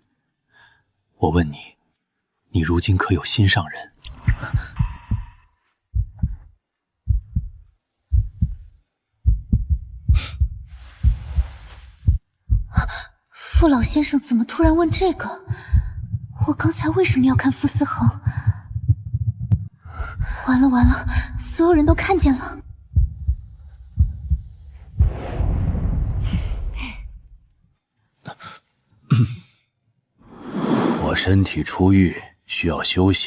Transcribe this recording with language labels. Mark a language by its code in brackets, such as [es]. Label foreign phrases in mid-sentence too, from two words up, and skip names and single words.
[zh] 我問你，你如今可有心上人？傅老先生怎麼突然問這個？我剛才為什麼要看傅思恒？完了完了，所有人都看見了。我身體出獄，需要休息。